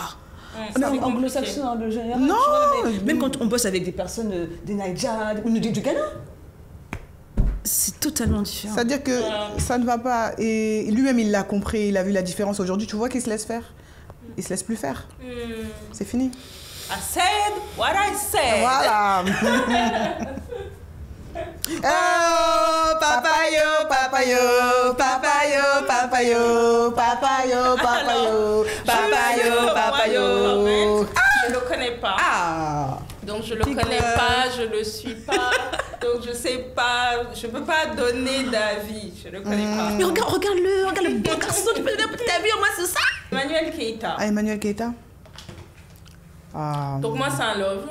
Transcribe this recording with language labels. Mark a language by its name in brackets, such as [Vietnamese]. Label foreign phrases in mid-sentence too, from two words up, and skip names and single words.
[French] Même anglo-saxon, le général. Non. Même quand on bosse avec des personnes des Nigeria ou du Ghana, c'est totalement différent. C'est-à-dire que ça ne va pas. Et lui-même, il l'a compris, il a vu la différence. Aujourd'hui, tu vois qu'il se laisse faire. Il se laisse plus faire. C'est fini. [English] I said what I said. [French] Voilà. Oh, papayo, papayo, papayo, papayo, papayo, papayo, papayo, papayo. Je le connais pas. Donc je le connais pas, je le suis pas. Donc je sais pas, je peux pas donner d'avis. Je le connais pas. Mais regarde le beau garçon, tu peux donner un petit avis au moins, c'est ça? Emmanuel Keita. Emmanuel Keita. Donc moi c'est un love.